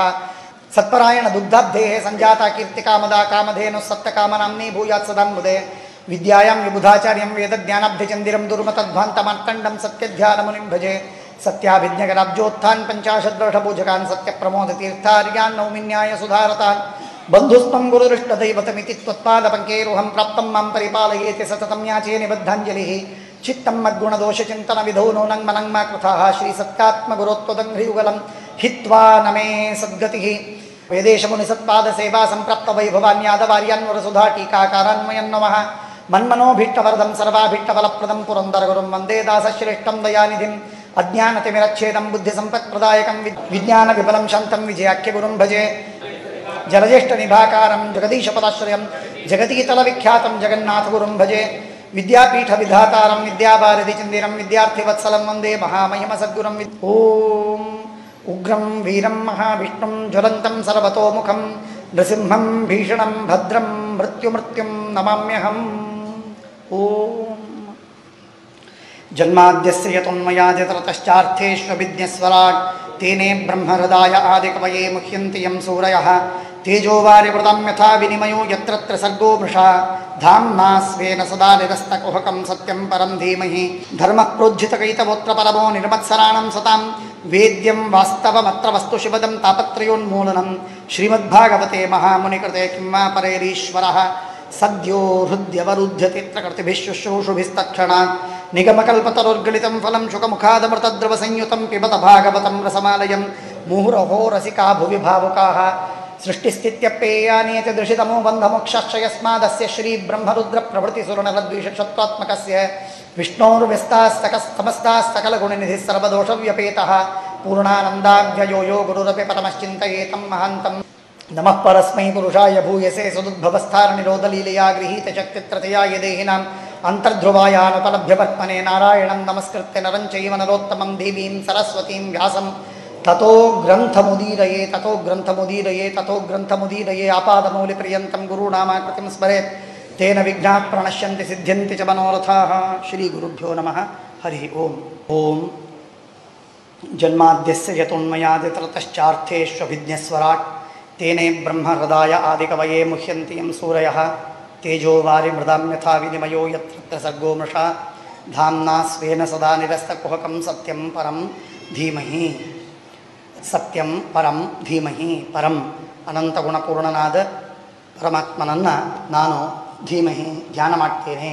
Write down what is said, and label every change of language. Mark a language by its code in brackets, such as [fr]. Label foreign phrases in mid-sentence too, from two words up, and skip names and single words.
[sa] ಸತ್ಪರಾಯಣ ದುಗ್ಧಾಬ್ಧೇ ಸಂಜಾತ ಕೀರ್ತಿಕಾಮದಾ ಕಾಮಧೇನು ಸತ್ಯಕಾಮನಾಮ್ನಿ ಭೂಯಾತ್ ಸದಾನ್ಮುದೆ. ವಿದ್ಯಾಯಾಂ ವಿಬುಧಾಚಾರ್ಯಂ ವೇದಜ್ಞಾನಾಬ್ಧಿಚಂದಿರಂ ದುರ್ಮತಧ್ವಾಂತಮಾರ್ಕಂಡಂ ಸತ್ಯಧ್ಯಾನಮುನಿಂ ಭಜೆ. ಸತ್ಯಾಭಿಜ್ಞಗರಾಬ್ಜೋತ್ಥಾನ್ ಪಂಚಾಶದ್ವರ್ಷಭೂಜಕಾನ್ ಸತ್ಯಪ್ರಮೋದತೀರ್ಥಾರ್ಯಾನ್ ನೌಮಿನ್ಯಾಯ ಸುಧಾರತಾನ್. ಬಂಧುಸ್ತ್ವಂ ಗುರುದೃಷ್ಟದೈವತಮಿತಿ ತ್ವತ್ಪಾದಪಂಕೇರುಹಂ ಪ್ರಾಪ್ತಂ ಮಾಂ ಪರಿಪಾಲಯೇತಿ ಸತತಂ ಯಾಚೇ ನಿಬದ್ಧಾಂಜಲಿಃ. ಚಿತ್ತಂ ಮದ್ಗುಣದೋಷಚಿಂತನ ವಿಧೌ ನೂನಂ ಮನಂಗ್ ಮಾ ಕೃತಃ ಶ್ರೀಸತ್ಯಾತ್ಮಗುರೋತ್ವದಂಘ್ರಿಯುಗಲಂ ಹಿತ್ವಾ ನಮೇ ಸದ್ಗತಿಃ. ವೇದೇಶಮುನಿಸತ್ಪಾದ ಸೇವಾ ಸಂಪ್ರಾಪ್ತ ವೈಭವಾನ್ಯಾದವಾರ್ಯಾನ್ವರಸುಧಾ ಟೀಕಾಕಾರಾನ್ಮಯಂ ನಮಃ. ಮನ್ಮನೋಭೀಷ್ಟವರದಂ ಸರ್ವಾಭೀಷ್ಟಫಲಪ್ರದಂ ಪುರಂದರಗುರುಂ ವಂದೇ ದಾಸಶ್ರೇಷ್ಠಂ ದಯಾನಿಧಿಂ. ಅಜ್ಞಾನತಿಮಿರಚ್ಛೇದಂ ಬುದ್ಧಿಸಂಪತ್ಪ್ರದಾಯಕಂ ವಿಜ್ಞಾನವಿಫಲಂ ಶಾಂತಂ ವಿಜಯಾಖ್ಯಗುರುಂ ಭಜೆ. ಜಲಜ್ಯೇಷ್ಠನಿಭಾಕಾರಂ ಜಗದೀಶಪದಾಶ್ರಯಂ ಜಗತೀತಲವಿಖ್ಯಾತಂ ಜಗನ್ನಾಥಗುರುಂ ಭಜೆ. ವಿದ್ಯಾಪೀಠವಿಧಾತಾರಂ ವಿದ್ಯಾಭಾರತಿಚಂದಿರಂ ವಿದ್ಯಾರ್ಥಿವತ್ಸಲಂ ವಂದೇ ಮಹಾಮಹಿಮ ಸದ್ಗುರುಂ. ಓಂ ಉಗ್ರಂ ವೀರಂ ಮಹಾವಿಷ್ಣುಂ ಜ್ವಲಂತಂ ಸರ್ವತೋಮುಖಂ ನೃಸಿಂಹಂ ಭೀಷಣಂ ಭದ್ರಂ ಮೃತ್ಯುಮೃತ್ಯುಂ ನಮಾಮ್ಯಹಂ. ಓಂ ಜನ್ಮಾದ್ಯಸ್ಯ ಯತೋನ್ಮಯಾದಿತರತಶ್ಚಾರ್ಥೇಷ್ವಭಿಜ್ಞಸ್ವರಾಟ್ ತೇನೇ ಬ್ರಹ್ಮಹೃದಾಯ ಆದಿಕವಯೇ ಮುಹ್ಯಂತಿ ಯಂ ಸೂರಯಃ. ತೇಜೋವಾರಿವೃತಂ ಯಥಾ ವಿನಿಮಯೋ ಯತ್ರ ಸರ್ಗೋ ಮೃಷಾ. ಧಾಮ್ನಾ ಸ್ವೇನ ಸದಾ ನಿರಸ್ತಕುಹಕಂ ಸತ್ಯಂ ಪರಂ ಧೀಮಹಿ. ಧರ್ಮಃ ಪ್ರೋಜ್ಜಿತಕೈತವೋತ್ರ ಪರಮೋ ನಿರ್ಮತ್ಸರಾಣಂ ಸತಾಂ. ವೇದ್ಯಂ ವಾಸ್ತವಮತ್ರ ವಸ್ತು ಶಿವದಂ ತಾಪತ್ರಯೋನ್ಮೂಲನಂ. ಶ್ರೀಮದ್ಭಾಗವತೆ ಮಹಾಮುನಿಕೃತೆ ಕಿಂ ವಾ ಪರೇರೀಶ್ವರಃ. ಸದ್ಯೋ ಹೃದ್ಯವರುಧ್ಯತಿತ್ರ ಕೃತಿಭಿಃ ಶುಶ್ರೂಷುಭಿಸ್ತಕ್ಷಣಾತ್. ನಿಗಮಕಲ್ಪತರೋರ್ಗಲಿತಂ ಫಲಂ ಶುಕಮುಖಾದಮೃತದ್ರವಸಂಯುತಂ ಪಿಬತ ಭಾಗವತಂ ರಸಮಾಲಯಂ. ಮುಹುರಹೋ ರಸಿಕಾ ಭುವಿ ಭಾವುಕಾಃ. ಸೃಷ್ಟಿಸ್ಥಿತ್ಯಪ್ಯೇಯಾನೇತಿ ದೃಶಿತಮೋ ಬಂಧಮೋಕ್ಷಶ್ಚ ಯಸ್ಮಾದಸ್ಯ ಶ್ರೀಬ್ರಹ್ಮರುದ್ರಪ್ರಭೃತಿಸುರನರದ್ವಿಷಷತ್ವಾತ್ಮಕಸ್ಯ ವಿಷ್ಣೋರ್ವ್ಯಸ್ತಾಸ್ತಮಸ್ತಾಸ್ತಕಲಗುಣನಿಧಿಃ ಸರ್ವದೋಷವ್ಯಪೇತಃ. ಪೂರ್ಣಾನಂದಾವ್ಯಯೋ ಯೋ ಗುರುರಪಿ ಪರಮಶ್ಚಿಂತಯೇತಂ ಮಹಾಂತಂ. ನಮಃ ಪರಸ್ಮೈ ಪುರುಷಾಯ ಭೂಯಸೆ ಸುದುದ್ಭವಸ್ಥಾನನಿರೋಧಲೀಲೆಯಾ ಗೃಹೀತಶಕ್ತಿತ್ರತಯಾಯ ದೇಹಿನಾಂ. ಅಂತರ್ಧ್ರುವಾಯಾನುಪಲಭ್ಯವರ್ತ್ಮನೆ ನಾರಾಯಣಂ ನಮಸ್ಕೃತ್ಯ ನರಂ ಚೈವ ನರೋತ್ತಮಂ ದೇವೀಂ ಸರಸ್ವತೀಂ ವ್ಯಾಸಂ. ತಥೋ ಗ್ರಂಥಮುದೀರಯೇ ಆಪಾದಮೌಲಿಪರ್ಯಂತಂ ಗುರುನಾಮಾಕೃತಿಂ ಸ್ಮರೇತ್. ತೇನ ವಿಘ್ನಾಃ ಪ್ರಣಶ್ಯಂತಿ ಸಿದ್ಧ್ಯಂತಿ ಚ ಮನೋರಥಾಃ. ಶ್ರೀ ಗುರುಭ್ಯೋ ನಮಃ. ಹರಿ ಓಂ. ಓಂ ಜನ್ಮಾದ್ಯಸ್ಯ ಯತೋನ್ಮಯಾದಿತರತಶ್ಚಾರ್ಥೇಷ್ವಭಿಜ್ಞಸ್ವರಾಟ್ ತೇನೇ ಬ್ರಹ್ಮಹೃದಾಯ ಆದಿಕವಯೇ ಮುಹ್ಯಂತಿ ಯಂ ಸೂರಯಃ. ತೇಜೋವಾರಿ ಮೃದಾಂ ಯಥಾ ವಿನಿಮಯೋ ಯತ್ರ ಸರ್ಗೋ ಮೃಷಾ. ಧಾಮ್ನಾ ಸ್ವೇನ ಸದಾ ನಿರಸ್ತಕುಹಕಂ ಸತ್ಯಂ ಪರಂ ಧೀಮಹಿ. ಸತ್ಯಂ ಪರಂ ಧೀಮಹಿ. [kn] ಪರಂ ಅನಂತಗುಣಪೂರ್ಣನಾದ ಪರಮಾತ್ಮನನ್ನು ನಾನು ಧೀಮಹಿ ಧ್ಯಾನ ಮಾಡ್ತೇನೆ.